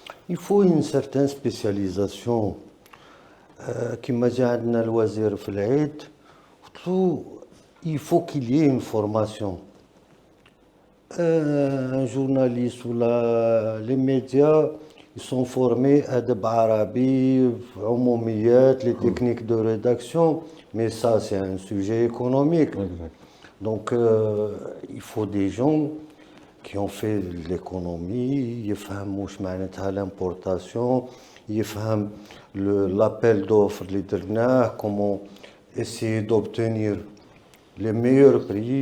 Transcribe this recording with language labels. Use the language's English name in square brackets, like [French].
[French] Il faut une certaine spécialisation. [Arabic] كما جا عندنا الوزير في العيد قلت له [French] il faut qu'il y ait une formation. Un journaliste ou les médias, ils sont formés à [Arabic] أدب عربي, [French] عموميات, les techniques de rédaction, mais ça c'est un sujet économique. Exact. Donc il faut des gens qui ont fait de l'économie, [Arabic] يفهموا واش معناتها [French] l'importation, [Arabic] يفهم [French] l'appel d'offres [Arabic] اللي درناه, [French] comment essayer d'obtenir les meilleurs prix.